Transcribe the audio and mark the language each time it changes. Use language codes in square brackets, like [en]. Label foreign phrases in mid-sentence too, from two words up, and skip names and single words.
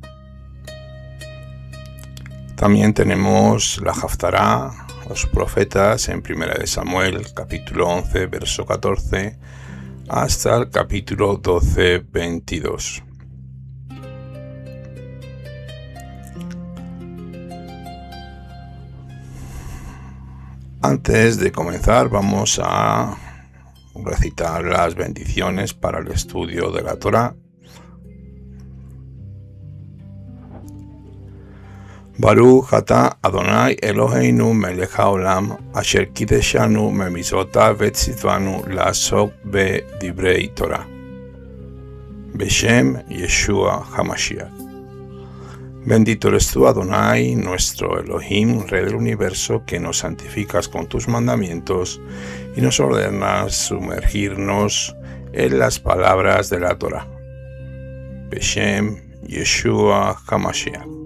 [es] También tenemos la Haftará, los profetas, en 1 de Samuel, capítulo 11, verso 14, hasta el capítulo 12, 22. Antes de comenzar, vamos a recitar las bendiciones para el estudio de la Torá. [he] ברוך אתה אדוני אלוהינו מלך העולם אשר קדשנו במצוותיו וצונו לעסוק בדברי תורה. בשם ישוע המשיח. [es] Bendito eres tú, Adonai, nuestro Elohim, Rey del universo, que nos santificas con tus mandamientos y nos ordenas sumergirnos en las palabras de la Torah. [he] בשם ישוע המשיח.